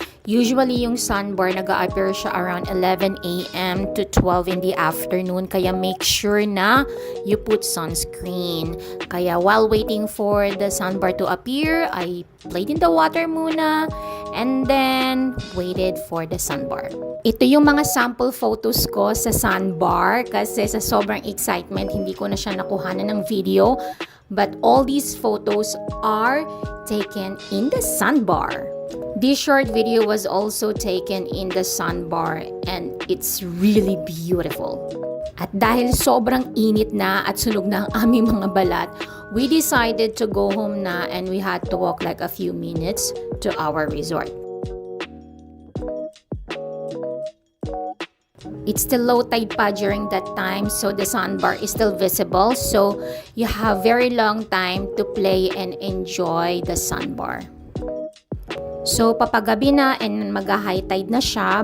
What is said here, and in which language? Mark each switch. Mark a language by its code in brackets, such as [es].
[en] Usually, yung sandbar [tl] nag-a-appear siya [en] around 11 a.m. to 12 in the afternoon. Kaya make sure na you put sunscreen. Kaya while waiting for the sandbar to appear, I played in the water muna and then waited for the sandbar. [tl] Ito yung mga sample photos ko sa sandbar kasi sa sobrang excitement, hindi ko na siya nakuhanan ng video. [en] But all these photos are taken in the sandbar. This short video was also taken in the sandbar and it's really beautiful. [tl] At dahil sobrang init na at sunog na ang aming mga balat, [en] we decided to go home na and we had to walk like a few minutes to our resort. It's still low tide pa during that time, so the sandbar is still visible. So you have very long time to play and enjoy the sandbar. [tl] So papagabi na and mag-high tide na siya.